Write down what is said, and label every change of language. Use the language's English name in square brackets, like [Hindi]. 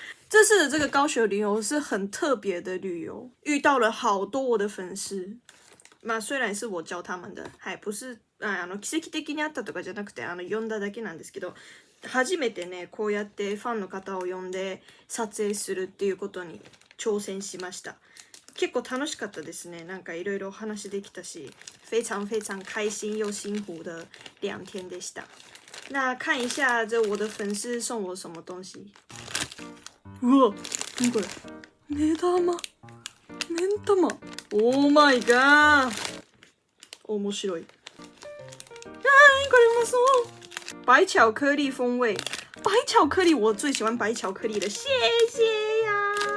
[Chinese] 這次的這個高雄旅遊是很特別的旅遊，遇到了好多我的粉絲。 [Japanese] まあ [Chinese] 雖然是我教他們的， [Japanese] はい [Chinese] 不是 [Japanese] 奇跡的にあったとかじゃなくて呼んだだけなんですけど、初めてねこうやってファンの方を呼んで撮影するっていうことに挑戦しました。結構楽しかったですね。なんかいろいろお話できたし， [Chinese] 非常非常開心又辛苦的2天 [Japanese] でした。 [Chinese] 那看一下這我的粉絲送我什麼東西。 [Japanese] うわ、何これ？目玉？目玉？ [English] Oh my god！ [Japanese] 面白い。これうまそう。 [Chinese] 白巧克力風味，白巧克力我最喜歡白巧克力了，謝謝呀。